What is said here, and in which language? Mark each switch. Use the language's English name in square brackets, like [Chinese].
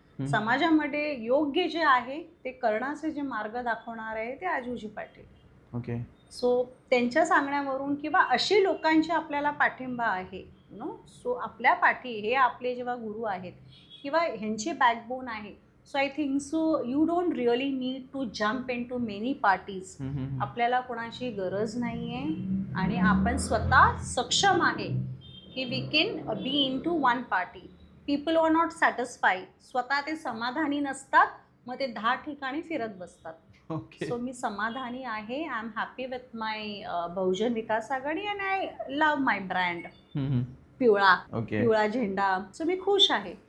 [Marathi] समाजामध्ये योग्य जे आहे ते करण्याचे जे मार्ग दाखवणार आहे ते आजूजी पाटील. [English] Okay. [Marathi] सो त्यांच्या सांगण्यावरून किंवा अशी लोकांची आपल्याला पाठिंबा आहे सो आपल्या पाठी हे आपले जेव्हा गुरु आहेत किंवा ह्यांचे बॅकबोन आहे. [English] So I think so you don't really need to jump into many parties. [Marathi] आपल्याला कोणाची गरज नाही आहे आणि आपण स्वतः सक्षम आहे की [English] We can be into one party. People are not satisfied. [Marathi] स्वतः ते समाधानी नसतात, मग ते 10 ठिकाणी फिरत बसतात. सो मी समाधानी आहे. [English] I am happy with my Bahujan Vikas Aghadi and I love my brand पिवळा झेंडा. [Marathi] सो मी खुश आहे.